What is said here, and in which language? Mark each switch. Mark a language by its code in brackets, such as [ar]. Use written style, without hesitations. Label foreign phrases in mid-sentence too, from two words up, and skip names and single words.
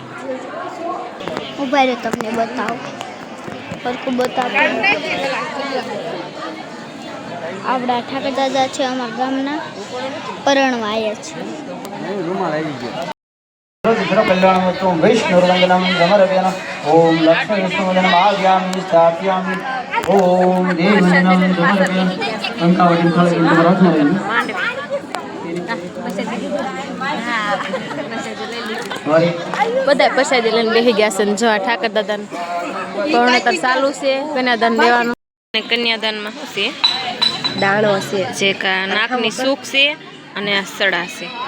[gu] ઉભા રહે તમને બતાવો સરખું બતાવો આપણા ઠાકર દાદા છે અમારા ગામના પરણવા આવ્યા છે [sa] कल्याणवस्तुं वैष्णवरङ्गनं समर्पयामि ओम लक्ष्मी विष्णुवदनम् आज्ञामि स्थापयामि ओम देववदनं समर्पयामि अंकावतीं खलयन्तु रत्नवदनं [gu] બધા પ્રસાદી લઈને બેસી ગયા છે ને જો આ ઠાકર દાદાને પરણેતર ચાલુ છે કન્યાદાન લેવાનું અને કન્યાદાનમાં શું છે દાણો છે જે નાકની સૂક છે અને આ સડા છે